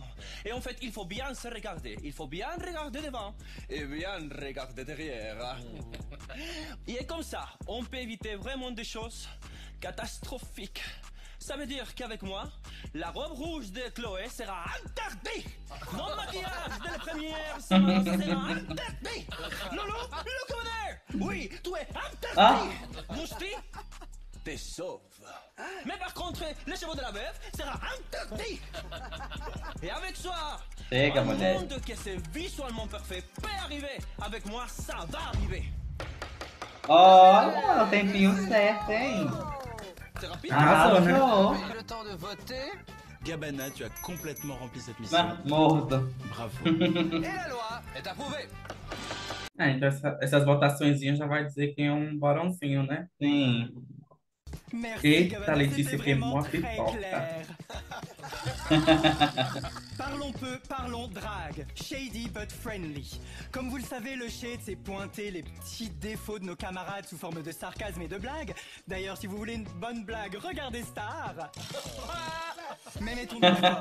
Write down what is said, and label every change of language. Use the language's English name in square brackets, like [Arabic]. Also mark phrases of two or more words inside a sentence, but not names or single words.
[French] Et en fait, il faut bien se regarder. Il faut bien regarder devant et bien regarder derrière. Et comme ça, on peut éviter vraiment des choses catastrophiques. Ça veut dire qu'avec moi, la robe rouge de Chloé sera interdite. Mon maquillage de la première semaine sera interdit. Loulou, [English] look over there. [French] Oui, tu es interdit. Mousti, t'es sauve. Mais par contre, les chevaux de la veuve sera interdit. Et avec ça, [Portuguese] Chega, [French] un [Portuguese] mulher. [French] monde qui est visuellement parfait peut arriver. Avec moi, ça va arriver. [Portuguese] Olha, o tempinho certo, hein? [French] C'est rapide. [Portuguese] Arrasou, né? Arrasou. [French] Avez le temps de voter. Gabana, tu as complètement rempli cette mission. [Portuguese] Morto. [French] Bravo. Et la loi est approuvée. [Portuguese] Ah, então essas votaçõezinhas já vai dizer quem é um barãozinho, né? Sim. [French] Merci, [Portuguese] Eita, Gabana, Letícia, [French] c'était que vraiment moi, très [Portuguese] pipoca. [French] clair. Parlons peu, parlons drague. [English] Shady but friendly. [French] Comme vous le savez, le shade, c'est pointer les petits défauts de nos camarades sous forme de sarcasme et de blagues. D'ailleurs, si vous voulez une bonne blague, regardez Star. Mais mettons-nous d'accord.